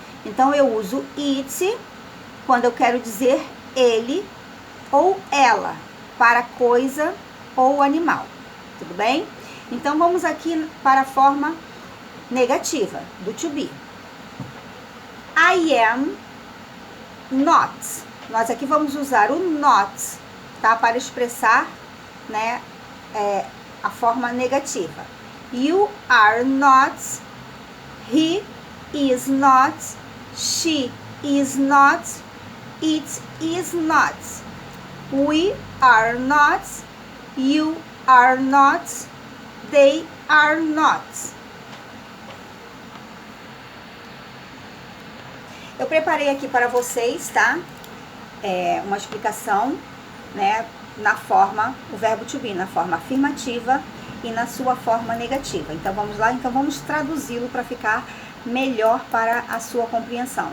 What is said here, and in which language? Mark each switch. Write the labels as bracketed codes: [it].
[pt] Então, eu uso it quando eu quero dizer ele ou ela, para coisa ou animal, tudo bem? Então, vamos aqui para a forma negativa do to be. [en] I am not. [pt] Nós aqui vamos usar o not, tá? Para expressar, né, a forma negativa. [en] You are not, he is not, she is not, it is not, we are not, you are not, they are not. [pt] Eu preparei aqui para vocês, tá? Uma explicação, né, na forma, o verbo to be, na forma afirmativa e na sua forma negativa. Então, vamos lá? Então, vamos traduzi-lo para ficar melhor para a sua compreensão.